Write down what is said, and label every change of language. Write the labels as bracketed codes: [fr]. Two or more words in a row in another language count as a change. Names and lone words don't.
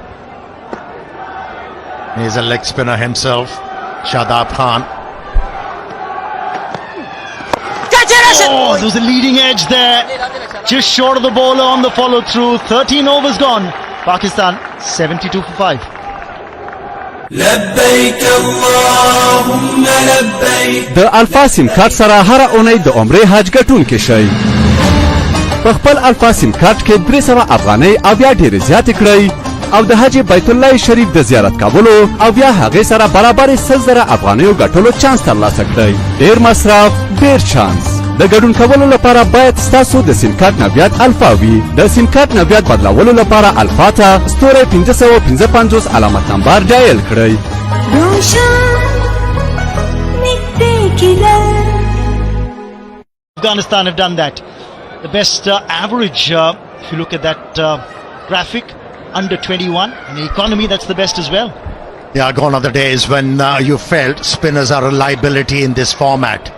[en] He's a leg spinner himself, Shadab Khan. Oh, there was a leading edge there. Just short of the bowler on the follow-through. 13 overs gone. Pakistan 72 for 5. [ps] د الفا سیم کارت سره هر اونۍ د عمرې حج ګټونکي شئ. په خپل الفا سیم کارت کې 300 افغانۍ او یا ډېرې زیاتې کړئ او د حج بیت الله شریف د زیارت کولو او یا هغې سره برابر 100,000 افغانیو ګټلو چانس ترلاسه کړئ. ډېر مصرف ډېر چانس. د ګډون کولو لپاره باید ستاسو د سیم کارت نویات الفا وي. د سیم کارت نویات بدلولو لپاره الفا ته ستوری 555 علامت نمبر ډایل کړئ. [en] Afghanistan have done that. The best average, if you look at that graphic, under 21. In the economy, that's the best as well. Yeah, gone are the days when you felt spinners are a liability in this format.